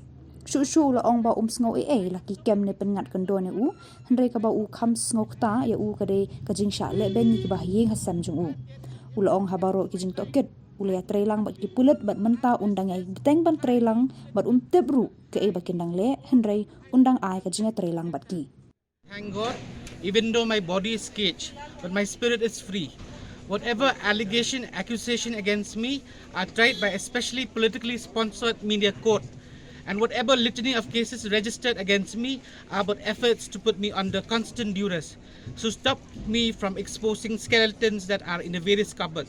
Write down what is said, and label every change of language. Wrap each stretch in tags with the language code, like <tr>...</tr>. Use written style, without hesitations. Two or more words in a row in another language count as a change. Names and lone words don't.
<kha>Shu la ong ba sngo la ki kem ne pengat kendo ne u Hynrei ka ba u kham sngo ta ya u ka de ka jingshah le ben ki ba yeng hasam jung u. Ula ong habaro ki jing tohkit ula ya trailang bat ki pulit bat menta undang ai diteng ban trailang bat tebru ke e bakindang le Hynrei undang ai ka jinga trailang bat ki.</kha> <en>Thank God, even though my body is caged, but my spirit is free. Whatever accusation against me are tried by a specially politically sponsored media court. And whatever litany of cases registered against me are but efforts to put me under constant duress, to stop me from exposing skeletons that are in the various cupboards.</en>